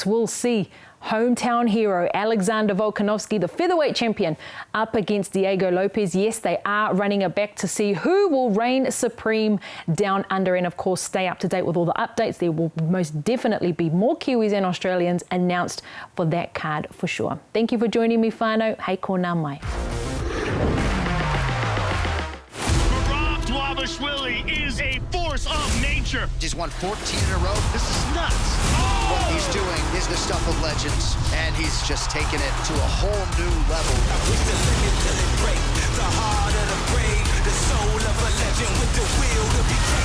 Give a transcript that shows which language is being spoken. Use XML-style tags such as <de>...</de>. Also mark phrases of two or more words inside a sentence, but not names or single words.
<en>We'll see hometown hero Alexander Volkanovski, the featherweight champion, up against Diego Lopez. Yes, they are running it back to see who will reign supreme down under. And of course, stay up to date with all the updates. There will most definitely be more Kiwis and Australians announced for that card for sure. Thank you for joining me, Whānau.</en> <mi>Hei kōna mai.</mi> <en>Is a force of nature. He's won 14 in a row. This is nuts. What he's doing is the stuff of legends, and he's just taken it to a whole new level. I wish the limit till it break. The heart of the brave, the soul of a legend with the will to be great.</en>